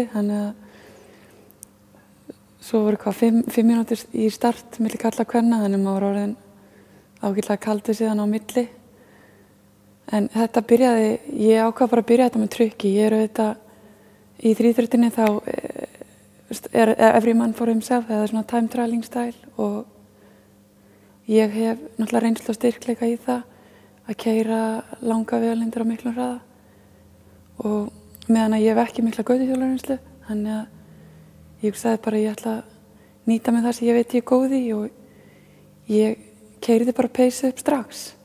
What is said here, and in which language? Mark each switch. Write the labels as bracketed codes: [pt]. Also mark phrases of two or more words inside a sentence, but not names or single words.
[is] Þannig að svo voru 5 mínútur í start milli karla og kvenna, þannig að maður var orðin ágætlega kaldur síðan á milli. En þetta byrjaði, ég ákvað bara að byrja þetta með trukki. Ég auðvitað í þríþrautinni þá [en] every man for himself, [is] eða svona [en] time trialing style [is] og ég hef náttúrulega reynslu og styrkleika í það að keyra langa vegalengdir á miklum hraða og meðan að ég hef ekki mikla götuhjólarreynslu, þannig að ég hugsaði bara að ég ætla að nýta með það sem ég veit ég er góð í og ég keyrði bara peysu upp strax